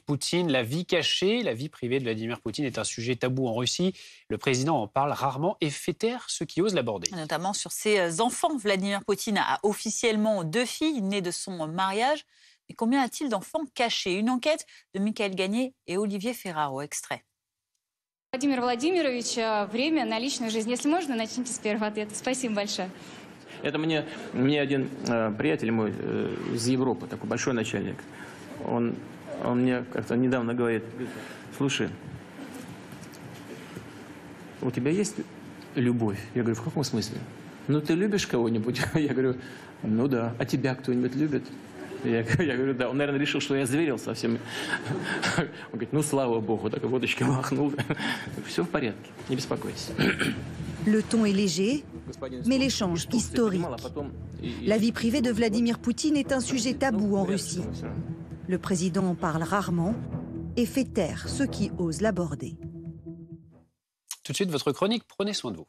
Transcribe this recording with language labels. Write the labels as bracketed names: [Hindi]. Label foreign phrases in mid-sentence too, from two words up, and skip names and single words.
[French] Poutine, la vie cachée, la vie privée de Vladimir Poutine est un sujet tabou en Russie. Le président en parle rarement et fait taire ceux qui osent l'aborder. Notamment sur ses enfants. Vladimir Poutine a officiellement 2 filles nées de son mariage. Mais combien a-t-il d'enfants cachés? Une enquête de Michael Gagné et Olivier Ferraro. Extrait. [Russian] Владимир Владимирович, время на личную жизнь. Если можно, начните с первого ответа. Спасибо большое. Это мне один приятель мой из Европы, такой большой начальник. Он мне как-то недавно говорит: слушай, у тебя есть любовь? Я говорю: в каком смысле? Ну, ты любишь кого-нибудь? Я говорю: ну да. А тебя кто-нибудь любит? Я говорю: да. Он, наверное, решил, что я зверил совсем. Он говорит: ну, слава богу, так водочки махнул. Все в порядке, не беспокойтесь. [French] Le ton est léger, mais l'échange historique. La vie privée de Vladimir Poutine est un sujet tabou en Russie. Le président en parle rarement et fait taire ceux qui osent l'aborder. Tout de suite, votre chronique, prenez soin de vous.